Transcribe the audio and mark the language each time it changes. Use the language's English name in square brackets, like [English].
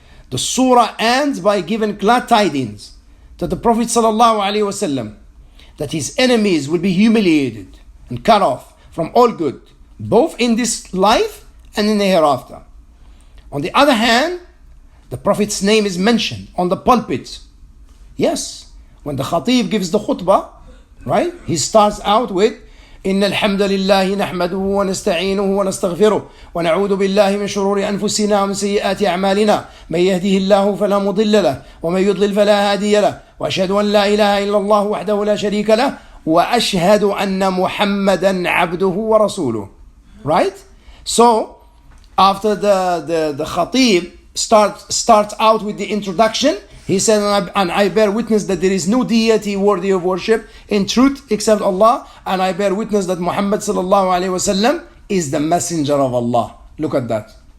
[English] The surah ends by giving glad tidings to the Prophet ﷺ that his enemies will be humiliated and cut off from all good, both in this life and in the hereafter. On the other hand, the Prophet's name is mentioned on the pulpit. Yes, when the khatib gives the khutbah, right? [Arabic] He starts out with إن الحمد لله نحمده ونستعينه ونستغفره ونعوذ بالله من شرور أنفسنا ومن سيئات أعمالنا من يهده الله فلا مضل له ومن يضلل فلا هادي له وأشهد أن لا إله إلا الله وحده لا شريك له وأشهد أن محمدا عبده ورسوله. [English] Right? So after the khatib starts out with the introduction, he said, and I bear witness that there is no deity worthy of worship in truth except Allah, and I bear witness that Muhammad sallallahu alaihi wasallam is the messenger of Allah. Look at that.